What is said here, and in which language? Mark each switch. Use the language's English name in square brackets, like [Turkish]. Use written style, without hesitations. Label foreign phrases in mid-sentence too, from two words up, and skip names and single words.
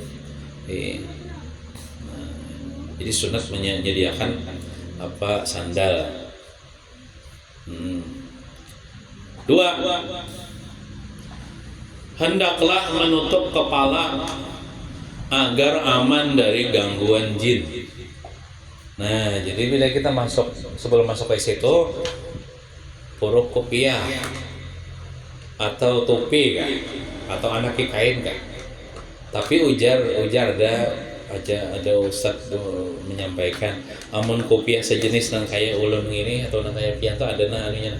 [Indonesian] Nah, jadi sunat menyediakan sandal. 2 hendaklah menutup kepala agar aman dari gangguan jin. Nah, jadi bila kita masuk, sebelum masuk ke situ, puruk kopiah atau topi kan, atau anak kain kan. Tapi ujar ada ustadz tuh menyampaikan, amun kopiah sejenis nang kayak ulun ini atau nang kayak pian tuh ada nah anunya.